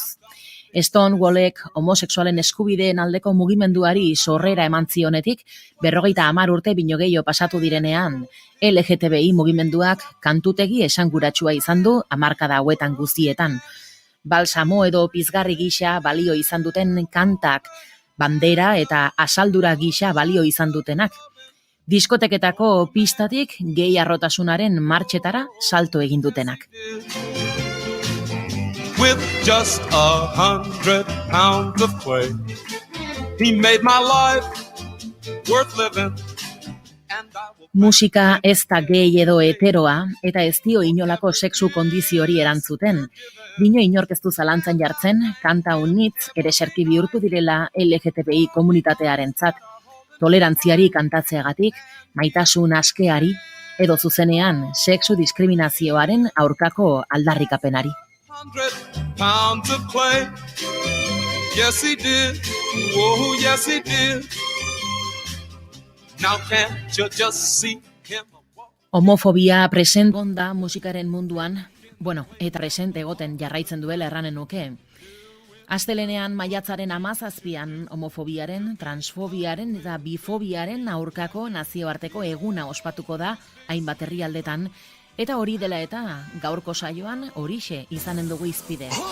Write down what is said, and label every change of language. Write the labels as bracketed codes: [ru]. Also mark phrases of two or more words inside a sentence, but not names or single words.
[eu] Stonewallek homosexualen eskubideen aldeko mugimenduari sorrera eman zionetik, 50 urte bino gehiago pasatu direnean, LGTBI mugimenduak kantutegi esanguratsua izan du hamarkada hauetan guztietan. Balsamo edo pizgarri gisa balio izan duten kantak, bandera eta asaldura gisa balio izan dutenak. Diskoteketako pistatik gehi arrotasunaren martxetara salto egin dutenak. [en] With just 100 pounds of weight, he made my life worth living, and I will [eu] Musika ez da gay edo heteroa, eta ez dio inolako sexu kondiziori erantzuten. Dino inork ez du zalantzan jartzen, kanta unitz ereserki bihurtu direla LGTBI komunitatearentzat. Tolerantziari kantatzeagatik, maitasun askeari, edo zuzenean sexu diskriminazioaren aurkako aldarrikapenari. [en] Pounds of clay. Yes, he did. Oh, yes, he did. Now can't you just see him? [eu] Homofobia present da musikaren munduan, eta present egoten jarraitzen duela erranen nuke. Astelenean maiatzaren 17an homofobiaren, transfobiaren eta bifobiaren aurkako nazioarteko eguna ospatuko da hainbat herrialdetan, eta hori dela eta gaurko saioan horixe izanen dugu izpide.